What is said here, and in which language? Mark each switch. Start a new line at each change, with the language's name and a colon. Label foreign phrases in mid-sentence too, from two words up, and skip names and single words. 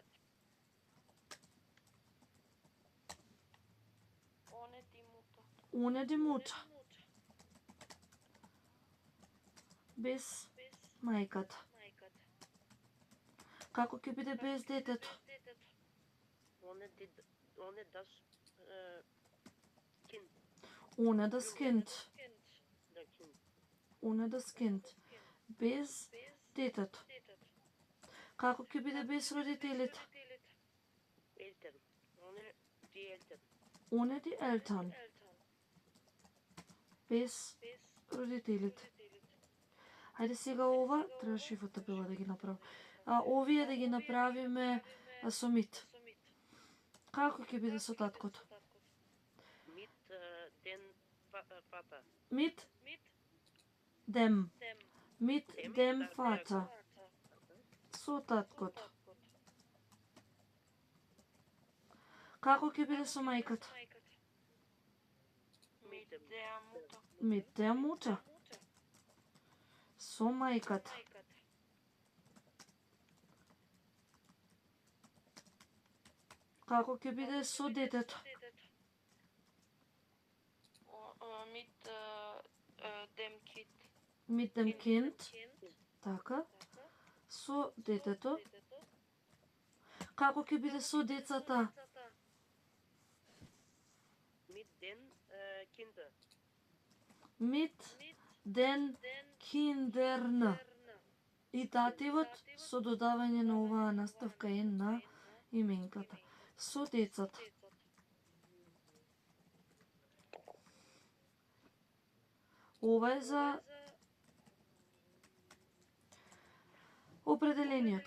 German: Ohne die Mutter.
Macedonian: Без мајката. Како ќе биде без детето?
German: Ohne das Kind. Оне das Kind. Der Kind. Оне das Kind.
Macedonian: Без детето. Како ќе биде без родителите?
German: Eltern. Ohne die Eltern. Ohne die Eltern.
Macedonian: Без родителите. Ајде сега ова, требаше и во табела да ги направам. Овие да ги направиме со мит. Како ќе биде со таткото?
German: Vater. Mit dem. Mit dem Vater.
Macedonian: Со таткот. Како ќе биде со мајката?
German: Mit dem. Der Mutter. Mit der Mutter.
Macedonian: Со мајката. Како ќе биде со детето?
German: Mit dem Kind. Mit dem Kind.
Macedonian: Така. Со детето. Како ќе биде со децата?
German: Mit den Kindern. Mit den Kindern.
Macedonian: И дативот со додавање на оваа наставка е на именката. Со децата. Ова е за определениот.